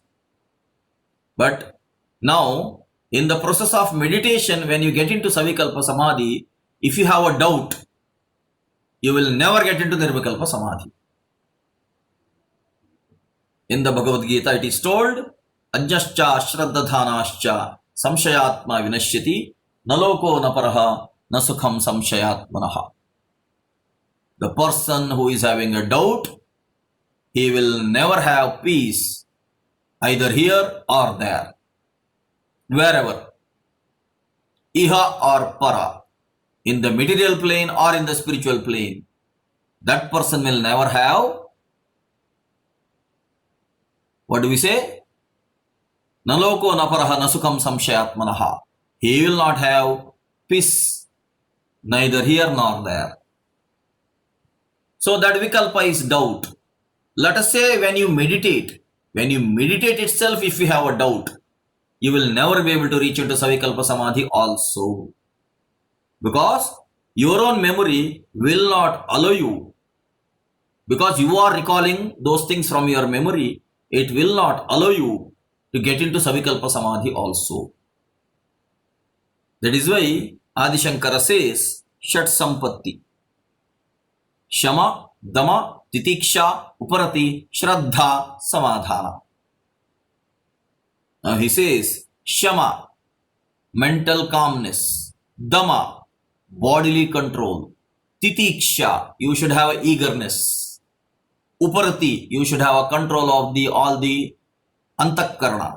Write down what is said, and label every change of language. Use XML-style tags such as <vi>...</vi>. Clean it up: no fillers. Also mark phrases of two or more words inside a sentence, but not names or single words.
<en>But now in the process of meditation, when you get into</en> <sa>savikalpa samadhi,</sa> <en>if you have a doubt, you will never get into</en> <sa>nirvikalpa samadhi.</sa> <en>In the Bhagavad Gita it is told,</en> <sa>ajnascha shraddadhanascha samshayatma vinashyati naloko naparaha nasukham samshayatmanaha.</sa> <en>The person who is having a doubt, he will never have peace either here or there, wherever, iha or para, in the material plane or in the spiritual plane. That person will never have What do we say?</en> <sa>Naloko naparaha nasukam samshayatmanaha.</sa> <en>He will not have peace neither here nor there. So that vikalpa is doubt. Let us say when you meditate itself, if you have a doubt, you will never be able to reach into</en> <sa>savikalpa samadhi</sa> <en>also. Because your own memory will not allow you. Because you are recalling those things from your memory, it will not allow you to get into</en> <sa>savikalpa samadhi</sa> <en>also. That is why Adi Shankara says,</en> <sa>Shat Sampatti. Shama, Dama, Titiksha, Uparati, Shraddha, Samadhana.</sa> <en>Now he says, Shama, mental calmness. Dama, bodily control. Titiksha, you should have eagerness. Uparati, you should have a control of all the antakarana.</en>